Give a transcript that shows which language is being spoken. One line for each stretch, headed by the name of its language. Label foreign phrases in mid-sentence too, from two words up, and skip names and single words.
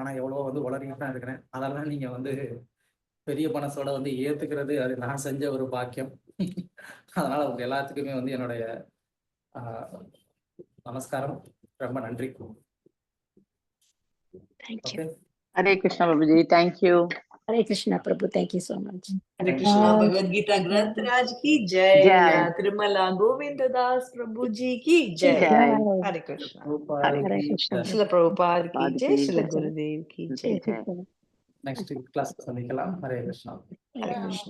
Tamil: ஆனா எவ்வளவோ வந்து உளறிட்டு தான் இருக்கிறேன். அதெல்லாம் நீங்க வந்து பெரிய மனசோட வந்து ஏத்துக்கிறது அது நான் செஞ்ச ஒரு பாக்கியம். அதனால உங்க எல்லாத்துக்குமே வந்து என்னுடைய நமஸ்காரம். ரொம்ப நன்றி. தேங்க்யூ. ஓகே. ஹரே கிருஷ்ணா பிரபுஜி. தேங்க்யூ. ஹரே கிருஷ்ணா பிரபு,
English: thank you so much.
Hindi: हरे कृष्णा। भगवद गीता ग्रंथराज की जय। जय। तिरुमला गोविंद दास प्रभु जी की जय। जय। हरे कृष्णा।
Tamil: பிரபுபாத் ஹரே கி கிருஷ்ணா. ஜெய்.
Hindi: श्रील प्रभुपाद की प्रभुपाद जय। की श्रील जय। गुरुदेव की जय। जय।
English: next class
Tamil: சந்திக்கலாம். ஹரே கிருஷ்ணா. ஹரே கிருஷ்ணா.